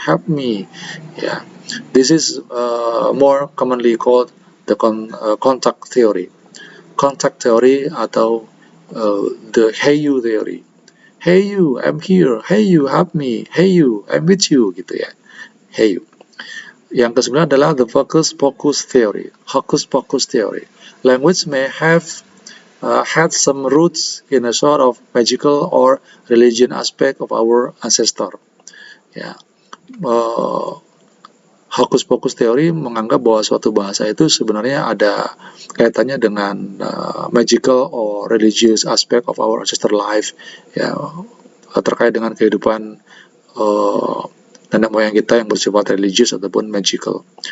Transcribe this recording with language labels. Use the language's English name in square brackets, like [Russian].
[English] Yeah, this is more commonly called the contact theory. Contact theory atau the Heiau theory. Hey you, I'm here. Hey you, help me. Hey you, I'm with you, gitu ya. Heiau. [Indonesian] Yang ke-9 adalah the hocus pocus theory. [English] Language may have had some roots in a sort of magical or religion aspect of our ancestor. [Indonesian] Ya, hocus pocus theory menganggap bahwa suatu bahasa itu sebenarnya ada kaitannya dengan [English] magical or religious aspect of our ancestor life, [Indonesian] ya, terkait dengan kehidupan nenek moyang kita yang bersifat religius ataupun magical.